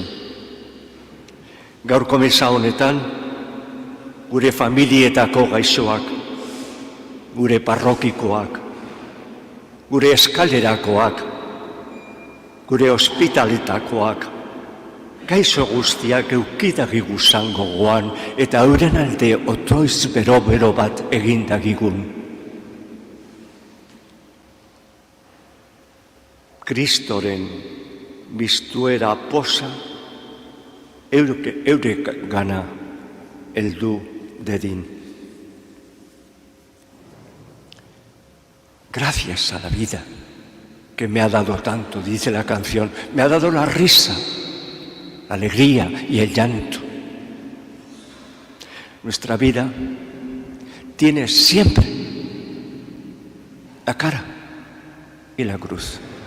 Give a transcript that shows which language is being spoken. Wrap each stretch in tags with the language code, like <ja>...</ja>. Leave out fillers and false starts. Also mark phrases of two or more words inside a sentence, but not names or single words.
<eu>Gaurko meza honetan, gure familietako gaixoak, gure parrokikoak, gure eskalerakoak, gure ospitaletakoak, gaixo guztiak eukidagigu zango goan eta euren alde otoiz bero-bero bat egindagigun. Kristoren biztuera posa eurek gana heldu dedin.</eu> <es>Gracias a la vida que me ha dado tanto, dice la canción, me ha dado la risa, la alegría y el llanto. Nuestra vida tiene siempre la cara y la cruz.</es>